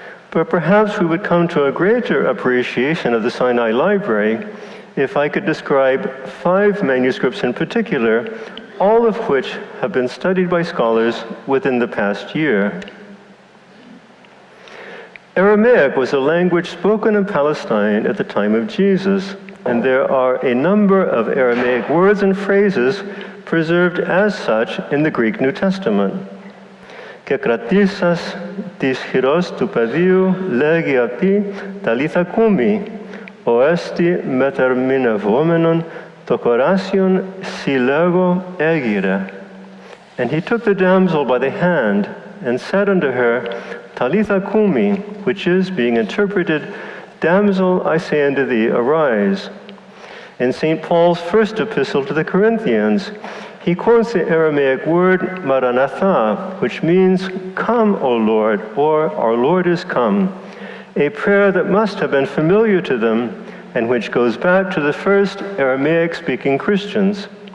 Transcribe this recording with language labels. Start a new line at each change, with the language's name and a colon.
English: But perhaps we would come to a greater appreciation of the Sinai Library if I could describe 5 manuscripts in particular, all of which have been studied by scholars within the past year. Aramaic was a language spoken in Palestine at the time of Jesus, and there are a number of Aramaic words and phrases preserved as such in the Greek New Testament.
Greek: «Και κρατήσας της χειρός του παιδίου, λέγει αυτή, ταλίθα κούμι, ο έστι μετερμηνευόμενον, το κοράσιον συλλέγω έγειρε.
English: And he took the damsel by the hand, and said unto her, Talitha kumi, which is, being interpreted, Damsel, I say unto thee, arise. In St. Paul's first epistle to the Corinthians, he quotes the Aramaic word Maranatha, which means, Come, O Lord, or Our Lord is come, a prayer that must have been familiar to them and which goes back to the first Aramaic-speaking Christians.